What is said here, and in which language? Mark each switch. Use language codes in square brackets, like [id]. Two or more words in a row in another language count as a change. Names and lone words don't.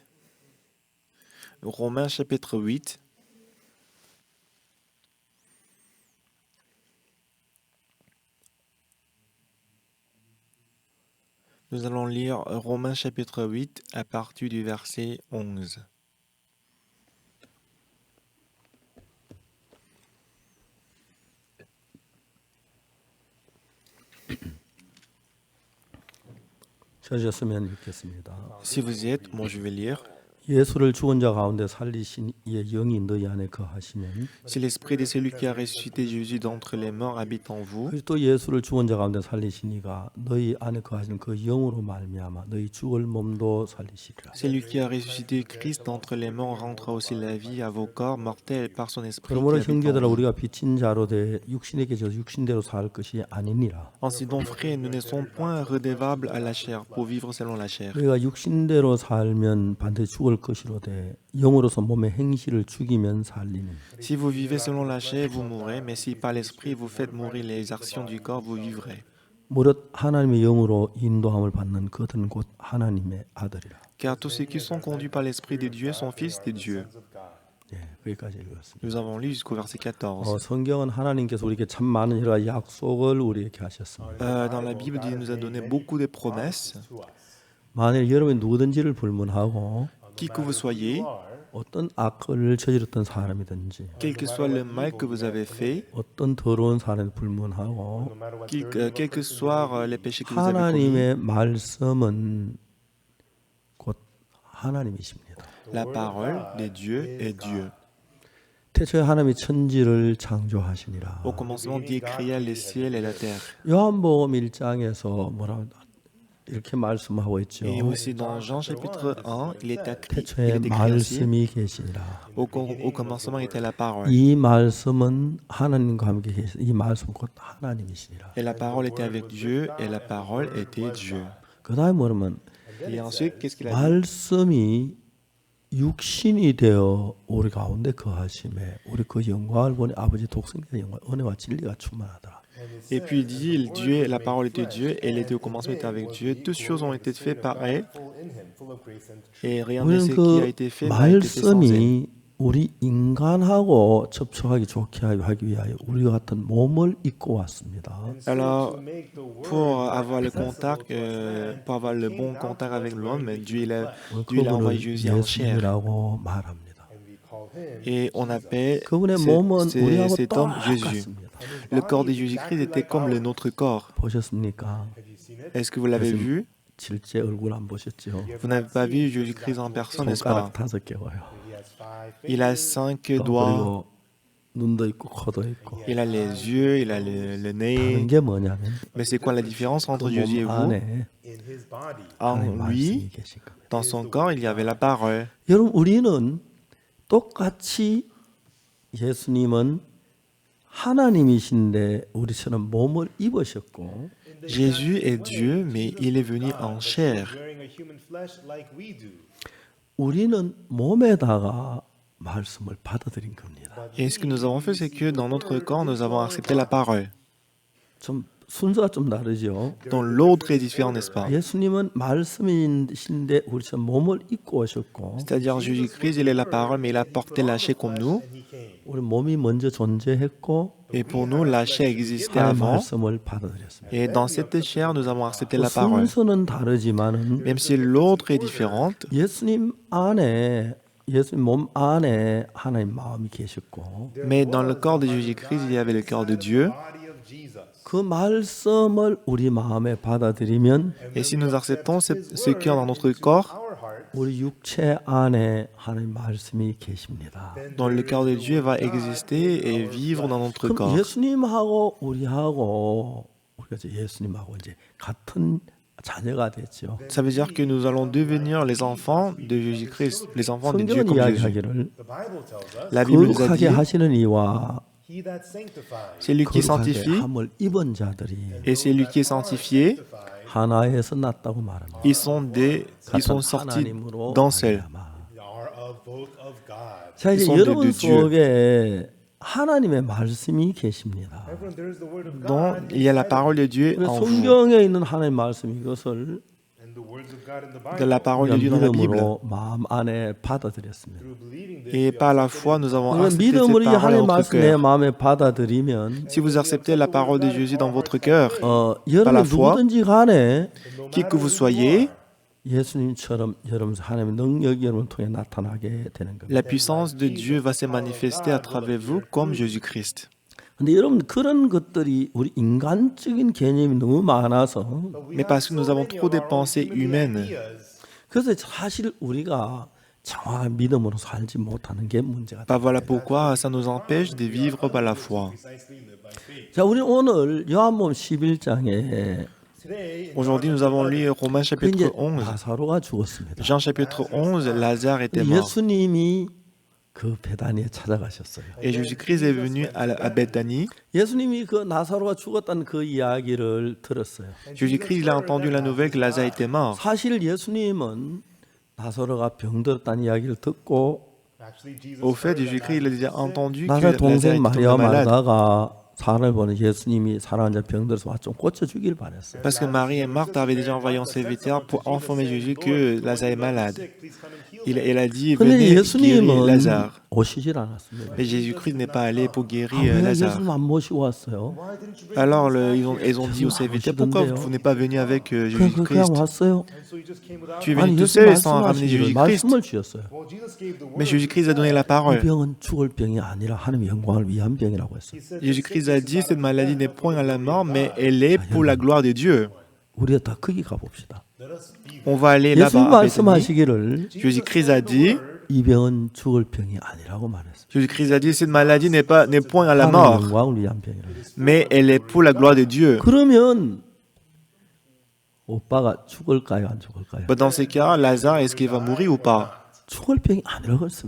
[fr] Romains chapitre 8. Nous allons lire Romains chapitre 8 à partir du verset 11. [ko] 찾으셨으면 읽겠습니다. [fr] Si vous y êtes, moi je vais lire. [ko] 예수를 죽은 자 가운데 살리신 이의 영이 너희 안에 거하시면 [fr] Si l'esprit de celui qui a ressuscité Jésus d'entre les morts habite en vous, [ko] 그리스도 예수를 죽은 자 가운데 살리신 이가 너희 안에 거하시는 그 영으로 말미암아 너희 죽을 몸도 살리시리라. [fr] celui qui a ressuscité Christ d'entre les morts rendra aussi la vie à vos corps mortels par son esprit qui [ko] 그러므로 [fr] habite en [ko] 형제들아 [fr] vous. [ko] 우리가 빚진 자로 돼 육신에게 져서 육신대로 살 것이 아니니라. [fr] Ainsi donc, frères, nous ne sommes point redevables à la chair pour vivre selon la chair. [ko] 우리가 육신대로 살면 반드시 죽을 것이로 돼 영으로서 몸의 행실을 죽이면 살리는. [fr] Si vous vivez selon la chair, vous mourrez, mais si par l'esprit vous faites mourir les actions du corps, vous vivrez. [ko] 무릇 하나님의 영으로 인도함을 받는 그들은 곧 하나님의 아들이라. [fr] Car tous ceux qui sont conduits par l'esprit de Dieu sont fils de Dieu. [ko] 예, 거기까지 읽었습니다. [fr] Nous avons lu jusqu'au verset 14. [ko] 성경은 하나님께서 우리에게 참 많은 여러 약속을 우리에게 하셨습니다. [fr] Dans la Bible, Dieu nous a donné beaucoup de promesses. [ko] 만일 여러분이 누구든지를 불문하고 [fr] Qui que vous soyez, [ko] 어떤 악을 저질렀던 사람이든지 [fr] quel que soit le mal que vous avez fait, [ko] 어떤 더러운 사람을 불문하고 [fr] quels que soient les péchés que vous avez commis, [ko] 하나님의 말씀은 곧 하나님이십니다. [fr] la parole de Dieu est Dieu. [ko] 태초에 하나님이 천지를 창조하시니라. [fr] Au commencement, Dieu créa les ciels et la terre. [ko] 요한복음 1장에서 뭐라고 이렇게 말씀하고 있죠. [fr] Et aussi dans Jean chapitre 1, il est écrit [ko] 태초에 [fr] ainsi, [ko] 말씀이 계시니라. [fr] au commencement était la parole. [ko] 이 말씀은 하나님과 함께 계시. 이 말씀 곧 하나님이시니라. [fr] Et la parole était avec Dieu, et la parole était Dieu. [ko] 그다음에 뭐냐면 [fr] Et ensuite, qu'est-ce qu'il a dit? [ko] 말씀이 육신이 되어 우리 가운데 거하심에 우리 그 영광을 보니 아버지 독생자의 영광 은혜와 진리가 충만하더라. [fr] Et puis il dit, Dieu, la parole était Dieu, elle était au commencement, était avec Dieu. Toutes choses ont été faites par elle, et rien de [ko] 우리는 [fr] ce qui a [ko] 그 [fr] été fait n'a été fait sans elle. [ko] 말씀이 우리 인간하고 접촉하기 좋게 하기 위하여 우리와 같은 몸을 입고 왔습니다. [fr] Alors, pour avoir le contact, pour avoir le bon contact avec l'homme, Dieu il a envoyé [ko] 그분을 [fr] Jésus en chair. [ko] 예수님이라고 말합니다. [fr] Et on appelle [ko] 그분의 몸은 우리하고 [fr] cet homme Jésus. [ko] 똑같습니다. [fr] Le corps de Jésus-Christ était comme le nôtre corps. [ko] 보셨습니까? [fr] Est-ce que vous l'avez vu? [ko] 실제 얼굴 안 보셨죠? [fr] Vous n'avez pas vu Jésus-Christ en personne, n'est-ce pas? [ko] 손가락 5개 와요. [fr] Il a 5 doigts, [ko] 그리고 눈도 있고 코도 있고. [fr] il a les yeux, il a le nez. [ko] 다른 게 뭐냐면 [fr] Mais c'est quoi la différence entre [ko] 그 [fr] Jésus et [ko] 몸 [fr] vous? [ko] 안에 [fr] En [ko] 하나님의 말씀이 [fr] lui, [ko] 계신 겁니다. [fr] dans son corps, il y avait la parole. [ko] 여러분 우리는 똑같이 예수님은 하나님이신데 우리처럼 몸을 입으셨고 [fr] Jésus est Dieu, mais il est venu en chair. [ko] 우리는 몸에다가 말씀을 받아들인 겁니다. [fr] Et ce que nous avons fait, c'est que dans notre corps, nous avons accepté la parole. [ko] 좀 순서가 좀 다르죠. [fr] Donc l'autre est différent, n'est-ce pas? [ko] 예수님은 말씀이신데 우리처럼 몸을 입고 오셨고 [fr] C'est-à-dire Jésus-Christ, il est la parole, mais il a porté la chair comme nous. [ko] 우리 몸이 먼저 존재했고 [fr] Et pour nous, la chair existait [ko] 하나님의 [fr] avant. [ko] 말씀을 받아들였습니다. [fr] Et dans cette chair, nous avons accepté [ko] 그 [fr] la parole. [ko] 순서는 다르지만은 [fr] Même si l'autre est différente, [ko] 예수님 몸 안에 하나님 마음이 계셨고 [fr] mais dans le corps de Jésus-Christ, il y avait le cœur de Dieu. [ko] 그 말씀을 우리 마음에 받아들이면 [fr] Et si nous acceptons ce cœur dans notre corps, [ko] 우리 육체 안에 하나님 말씀이 계십니다. [fr] dans le cœur de Dieu va exister et vivre dans notre [ko] 그럼 [fr] corps. [ko] 예수님하고 우리가 이제 예수님하고 이제 같은 자녀가 됐죠. [fr] Ça veut dire que nous allons devenir les enfants de Jésus-Christ, les enfants de Dieu [ko] 성경은 [fr] comme Jésus. [ko] 이야기하기를 [fr] La Bible nous a [ko] 거룩하게 [fr] dit, [ko] 하시는 이와 [fr] c'est lui qui [ko] 거룩하게 [fr] sanctifie [ko] 함을 입은 자들이 [fr] et c'est lui qui est sanctifié. [ko] 하나에서 났다고 말합니다. [fr] Ils sont sortis d'un seul. [ko] 자 [fr] Ils [ko] 이제 [fr] sont [ko] 여러분 [fr] de Dieu. [ko] 속에 하나님의 말씀이 계십니다. [en] Everyone, there is the word of [fr] dont [en] God. [fr] il y a la parole de Dieu [ko] 그래서 [fr] en vous, [ko] 성경에 있는 하나님의 말씀 이것을 [en] And the words of God in the [fr] de [en] Bible. [fr] la parole de Dieu dans la Bible. [ko] 믿음으로 마음 안에 받아들였습니다. [en] Through believing this, [fr] Et par la foi, nous avons [ko] 그러면 [fr] accepté [ko] 믿음으로 이 [fr] cette parole [ko] 하나님의 [fr] dans notre [ko] 말씀 내 [fr] cœur. [ko] 마음에 받아들이면 [fr] Si vous acceptez la parole de Jésus dans votre cœur, [ko] 여러분 [fr] foi, [ko] 누구든지 간에 [fr] qui que vous soyez, [ko] 예수님처럼 여러분 하나님의 능력이 여러분을 통해 나타나게 되는 겁니다. [fr] la puissance de Dieu va se manifester à travers vous comme Jésus-Christ. [ko] 근데 여러분 그런 것들이 우리 인간적인 개념이 너무 많아서 [fr] Mais parce que nous avons trop des pensées humaines, [ko] 그래서 사실 우리가 정확한 믿음으로 살지 못하는 게 문제가 [fr] bah voilà pourquoi ça nous empêche de vivre par la foi. [ko] 자, 우리 오늘 요한복음 11장에 [fr] Aujourd'hui, nous avons lu Romains [ko] 이제 [fr] chapitre 11. [ko] 나사로가 죽었습니다. [fr] Jean chapitre 11, Lazare était mort. [ko] 예수님이 그 베다니에 찾아가셨어요. [fr] Et Jésus-Christ est venu à Bethanie. [ko] 예수님이 그 나사로가 죽었다는 그 이야기를 들었어요. [fr] Jésus-Christ, il a entendu la nouvelle que Lazare était mort. [ko] 사실 예수님은 나사로가 병들었다는 이야기를 듣고 [en] actually, Jesus [fr] Au fait, Jésus-Christ, il a déjà entendu que [ko] 나사로 [fr] Lazare [ko] 동생 [fr] était tombé [ko] 마리아 [fr] malade. [ko] 말다가 사람을 보는 예수님이 사랑하는 자 병들어서 와 좀 고쳐주길 바랬어요. [fr] Parce que Marie et Marthe avaient déjà envoyé un serviteur pour informer Jésus que Lazare est malade. Elle a dit, [ko] 근데 [fr] venez guérir [ko] 예수님은 [fr] Lazare. [ko] 오시질 않았습니다. [fr] Mais Jésus-Christ n'est pas allé pour [ko] 아, [fr] guérir [ko] 왜 [fr] Lazare. [ko] 예수님 안 모시고 왔어요? [fr] Alors, ils ont dit au serviteur, pourquoi vous n'êtes pas venu avec [ko] 그냥 [fr] Jésus-Christ? [ko] 왔어요. [en] so he just came without. [fr] Tu es [ko] 아니 [fr] venu tout [ko] 예수님 [fr] seul sans ramener [ko] 말씀하시기를 [fr] Jésus-Christ. [ko] 말씀을 주셨어요. [en] Well, Jesus gave the word. [fr] Mais Jésus-Christ a donné la [ko] 이 [fr] parole. [ko] 병은 죽을 병이 아니라 하나님의 영광을 위한 병이라고 했어요. [en] He said, [fr] Jésus-Christ a dit, cette maladie n'est point à la mort, mais elle est pour la gloire de Dieu. [ko] 우리가 다 거기 가봅시다. [en] let us be [fr] On va aller [ko] 예수님 [fr] là-bas à Bethanie. [ko] 말씀하시기를 [fr] Jésus-Christ a dit, [ko] 이 병은 죽을 병이 아니라고 말했어요. [fr] Jésus-Christ a dit, cette maladie n'est point à la [ko] 하나님의 [fr] mort, [ko] 영광을 위한 병이라고 했어요. [fr] mais elle est pour la gloire de Dieu. [ko] 그러면 오빠가 죽을까요, 안 죽을까요? [fr] Dans ces cas, Lazare, est-ce qu'il va mourir ou pas? [ko] 죽을 병이 아니라고 했으면